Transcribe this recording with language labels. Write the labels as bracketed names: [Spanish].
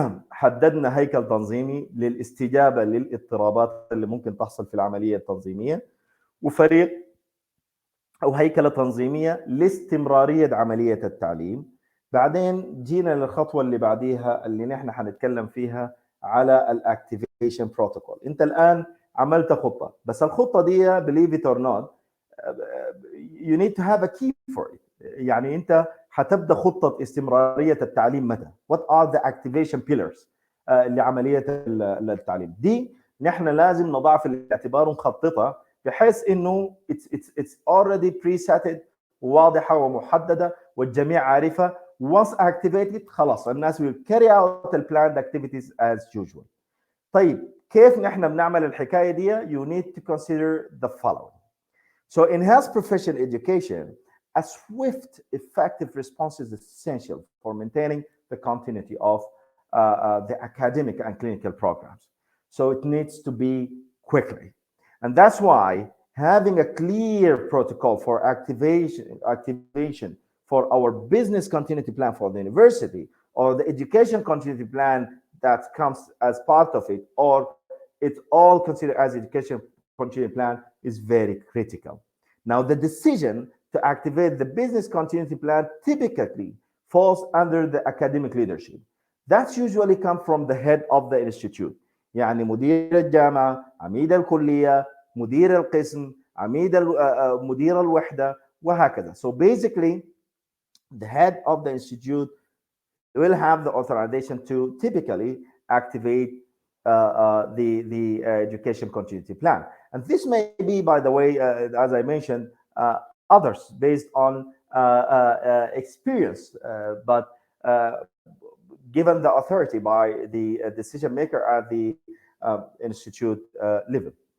[Arabic] حددنا هيكل تنظيمي للاستجابة للاضطرابات اللي ممكن تحصل في العملية التنظيمية، وفريق أو هيكلة تنظيمية لاستمرارية عملية التعليم. بعدين جينا للخطوة اللي بعديها اللي نحن حنتكلم فيها على الاكتيفيشن بروتوكول. [English] انت الان عملت خطة، بس الخطة دي believe it or not you need to have a key for it. [Arabic] يعني انت حتبدا خطة استمرارية التعليم متى؟ what are the activation pillars لعملية التعليم دي نحن لازم نضعها في الاعتبار ونخططها بحيث انه it's already presetted واضحة ومحددة والجميع عارفة. [English] once activated خلاص الناس will carry out the planned activities as usual. [Arabic] طيب كيف نحن بنعمل الحكاية دي؟ you need to consider the following. [English] So in health profession education, a swift, effective response is essential for maintaining the continuity of the academic and clinical programs. So it needs to be quickly. And that's why having a clear protocol for activation for our business continuity plan for the university or the education continuity plan that comes as part of it, or it's all considered as education continuity plan is very critical. Now, the decision to activate the business continuity plan typically falls under the academic leadership. That's usually come from the head of the institute. [Arabic] يعني مدير الجامعة، عميد الكلية، مدير القسم، مدير الوحدة وهكذا. [English] So basically, the head of the institute will have the authorization to typically activate the education continuity plan. And this may be, by the way, as I mentioned, others based on experience, but given the authority by the decision maker at the institute level.